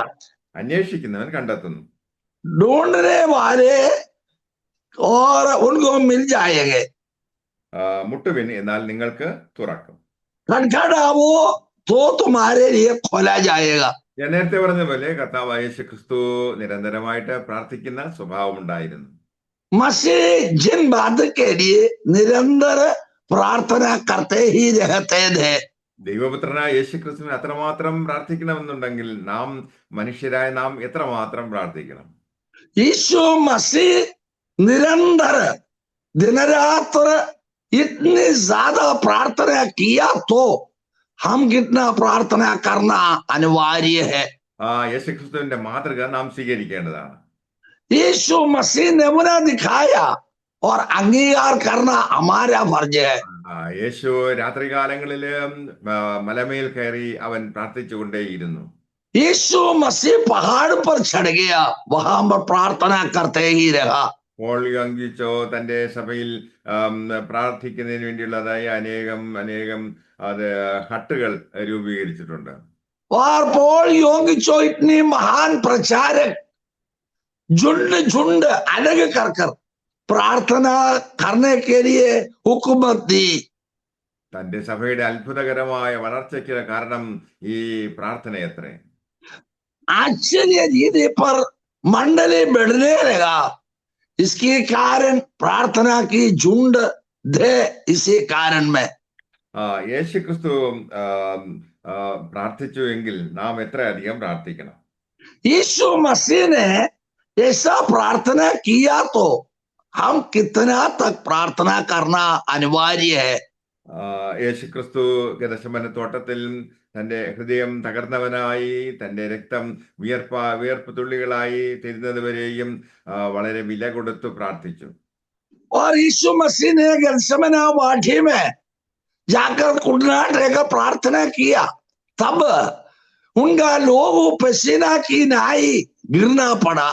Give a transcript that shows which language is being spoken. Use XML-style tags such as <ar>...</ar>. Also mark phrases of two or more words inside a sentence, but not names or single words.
<ml>അന്വേഷിക്കുന്നവൻ കണ്ടെത്തുന്നു,</ml> <hi>ढूंढने वाले और उनको मिल जाएंगे,</hi> <ml>മുട്ടുവിൻ എന്നാൽ നിങ്ങൾക്ക് തുറക്കും,</ml> <hi>खटखटाओ तो तुम्हारे लिए खोला जाएगा।</hi> <ml>ഞാൻ നേരത്തെ പറഞ്ഞ പോലെ കർത്താവായ യേശു ക്രിസ്തു നിരന്തരമായിട്ട് പ്രാർത്ഥിക്കുന്ന സ്വഭാവം ഉണ്ടായിരുന്നു.</ml> <hi>मसीह जिन बात के लिए निरंतर प्रार्थना करते ही रहते थे,</hi> <ml>ദൈവപുത്രനായ യേശു ക്രിസ്തുവിന് അത്രമാത്രം പ്രാർത്ഥിക്കണമെന്നുണ്ടെങ്കിൽ നാം മനുഷ്യരായ നാം എത്രമാത്രം പ്രാർത്ഥിക്കണം.</ml> <hi>यीशु मसीह निरंतर दिन रात इतनी ज्यादा प्रार्थना किया तो हम कितना प्रार्थना करना अनिवार्य है।</hi> <ml>യേശു ക്രിസ്തുവിന്റെ മാതൃക നാം സ്വീകരിക്കേണ്ടതാണ്.</ml> <hi>यीशु मसीह नमूना दिखाया और अंगीकार करना हमारा फर्ज है।</hi> <ml>യേശു രാത്രികാലങ്ങളില് മലമേൽ കയറി അവൻ പ്രാർത്ഥിച്ചുകൊണ്ടേയിരുന്നു.</ml> <hi>यीशु मसीह पहाड़ पर चढ़ गया, वहां पर प्रार्थना करते ही रहा।</hi> <ml>പോൾ യംഗിച്ചോ തന്റെ സഭയിൽ പ്രാർത്ഥിക്കുന്നതിന് വേണ്ടിയുള്ളതായ അനേകം അത് ഹട്ടുകൾ രൂപീകരിച്ചിട്ടുണ്ട്.</ml> <hi>और पॉल योगिचो इतनी महान प्रचारक झुंड अलग कर प्रार्थना करने के लिए हुकूमत दी।</hi> <ml>തന്റെ സഭയുടെ അത്ഭുതകരമായ വളർച്ചയ്ക്ക് കാരണം ഈ പ്രാർത്ഥനയത്രേ.</ml> <hi>आश्चर्य रीति पर मंडली बढ़ने लगा, इसके कारण प्रार्थना की झुंड थे। इसी कारण में</hi> <ml>യേശു ക്രിസ്തു പ്രാർത്ഥിച്ചു എങ്കിൽ നാം എത്രയധികം പ്രാർത്ഥിക്കണം.</ml> <hi>यीशु मसीह ने ऐसा प्रार्थना किया तो हम कितना तक प्रार्थना करना अनिवार्य है।</hi> <ml>യേശു ക്രിസ്തു ഗെത്സമന തോട്ടത്തിൽ തന്റെ ഹൃദയം തകർന്നവനായി തന്റെ രക്തം വിയർപ്പ് തുള്ളികളായി തീരുന്നത് വരെയും വളരെ വില കൊടുത്തു പ്രാർത്ഥിച്ചു.</ml> <hi>और यीशु मसीह ने गेत्सेमने वाटी में जाकर घुटना टेकर प्रार्थना किया, तब उनका लोहू पसीना की नाई गिरना पड़ा।</hi>